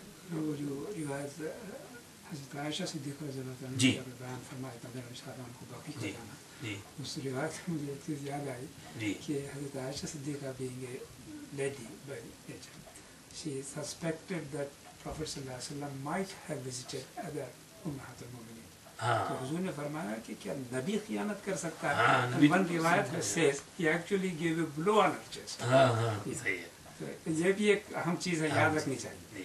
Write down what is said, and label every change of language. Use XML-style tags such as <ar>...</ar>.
<hi>वो जो रिवायत हज़रत आयशा सिद्दीक़ा रज़ियल्लाहु अन्हा ने बयान फरमाया था को बाकी को जाना, उस रिवायत में मुझे एक चीज़ याद आई कि हज़रत Ayesha Siddiqa</hi> <en>being a lady by nature, she suspected that Prophet sallallahu alaihi wasallam might have visited other</en> <hi>उम्महातुल मोमिनीन। तो हुजूर ने फरमाया कि क्या नबी खियानत कर सकता है?</hi> <en>One रिवायत says he actually gave a blow on her chest।</en> <hi>सही है। तो ये भी एक अहम चीज़ है, याद रखनी चाहिए।</hi>